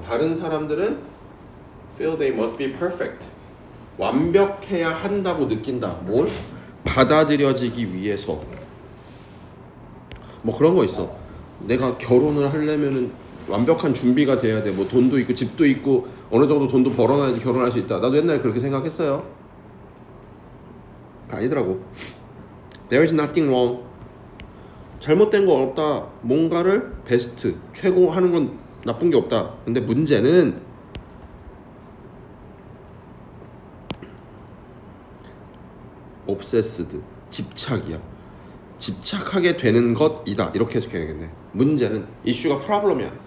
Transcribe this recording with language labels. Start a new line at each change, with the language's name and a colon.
Korean: 다른 사람들은
English: feel they must be perfect,
Korean: 완벽해야 한다고 느낀다. 뭘? 받아들여지기 위해서. 뭐 그런 거 있어. 내가 결혼을 하려면은 완벽한 준비가 돼야 돼. 뭐 돈도 있고 집도 있고 어느 정도 돈도 벌어놔야지 결혼할 수 있다. 나도 옛날에 그렇게 생각했어요. 아니더라고.
English: There is nothing wrong
Korean: 잘못된 거 없다. 뭔가를 베스트, 최고 하는 건 나쁜 게 없다. 근데 문제는 obsessed, 집착이야. 집착하게 되는 것이다. 이렇게 해석해야겠네. 문제는 이슈가 프로블럼이야.